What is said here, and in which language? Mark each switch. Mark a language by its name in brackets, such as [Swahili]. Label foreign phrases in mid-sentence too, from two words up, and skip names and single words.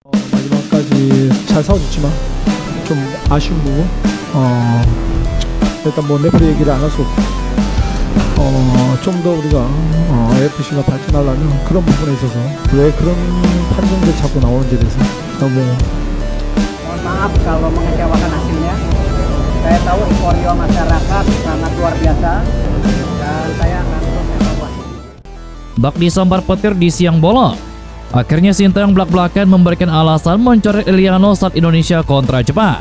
[Korean] 마지막까지 잘 싸워줬지만 좀 아쉬운 부분. 일단 뭐 레프리 얘기를 안 할 수 없고 좀 더 우리가 AFC가 발전하려면 그런 부분에 있어서 왜 그런 판정들이 자꾸 나오는지에 대해서 너무 [Indonesian] mohon maaf kalau mengecewakan hasilnya. Saya tahu euforia masyarakat sangat luar biasa dan saya akan terus evaluasi. Bak disambar petir di siang bolong. Akhirnya Sintayong belak-belakan memberikan alasan mencoret Eliano saat Indonesia kontra Jepang.